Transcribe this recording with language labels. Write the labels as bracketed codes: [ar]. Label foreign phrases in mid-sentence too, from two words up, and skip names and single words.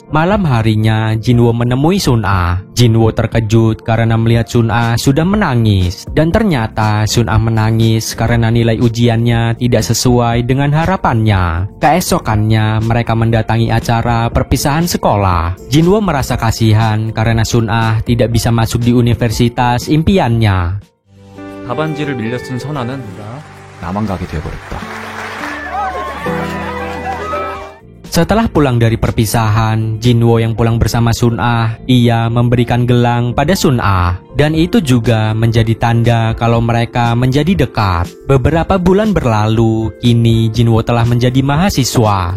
[id] Malam harinya, Jinwo menemui Sun Ah. Jinwo terkejut karena melihat Sun Ah sudah menangis. Dan ternyata Sun Ah menangis karena nilai ujiannya tidak sesuai dengan harapannya. Keesokannya, mereka mendatangi acara perpisahan sekolah. Jinwo merasa kasihan karena Sun Ah tidak bisa masuk di universitas impiannya. [ko] 답안지를 밀려 쓴 선아는 나만 가게 되어버렸다. [id] Setelah pulang dari perpisahan, Jinwo yang pulang bersama Sun Ah, ia memberikan gelang pada Sun Ah. Dan itu juga menjadi tanda kalau mereka menjadi dekat. Beberapa bulan berlalu, kini Jinwo telah menjadi mahasiswa.